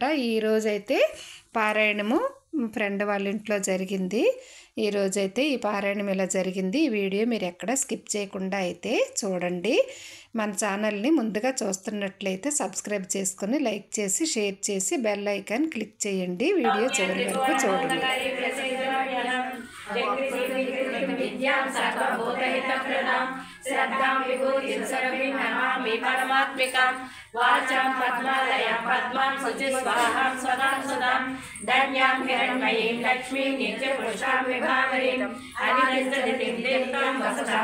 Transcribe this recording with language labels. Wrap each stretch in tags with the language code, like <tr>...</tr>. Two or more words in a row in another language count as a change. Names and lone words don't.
<te>ఈరోజైతే పారాయణము ఫ్రెండ్ వాళ్ళ ఇంట్లో జరిగింది. ఈరోజైతే ఈ పారాయణం ఇలా జరిగింది. ఈ వీడియో మీరు ఎక్కడ స్కిప్ చేయకుండా అయితే చూడండి. మన ఛానల్ని ముందుగా చూస్తున్నట్లయితే సబ్స్క్రైబ్ చేసుకొని లైక్ చేసి షేర్ చేసి</te> <en>bell icon click</en> <te>చేయండి. వీడియో చివరి వరకు చూడండి.</te> <sa>वाचां पद्मालयां पद्मां शुचिस्वाहां स्वदां सुदां धन्यां हिरण्मयीं लक्ष्मीं नित्यपुरुषां विभावरीं अनित्यं देवतां वसुधां</sa>